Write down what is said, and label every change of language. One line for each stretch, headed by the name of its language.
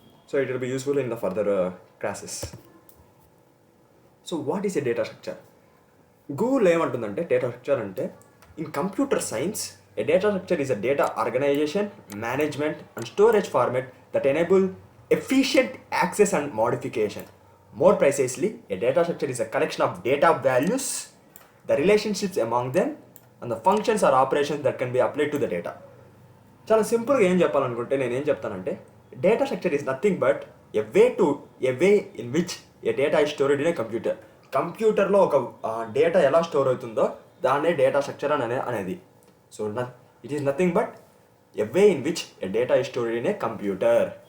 English: So it will be useful in the further classes. So what is a data structure?
Telugu: Google ఏమంటుందంటే
English: Data structure అంటే in computer science a data structure is a data organization, management and storage format that enable efficient access and modification. More precisely, a data structure is a collection of data values, the relationships among them, and the functions or operations that can be applied to the data.
Telugu: చాలా సింపుల్గా ఏం చెప్పాలనుకుంటే నేను ఏం చెప్తానంటే
English: Data structure is nothing but a way in which a data is stored in a computer.
Telugu: కంప్యూటర్లో ఒక data ఎలా స్టోర్ అవుతుందో దాన్నే డేటా స్ట్రక్చర్ అనేది.
English: So it is nothing but a way in which a data is stored in a computer.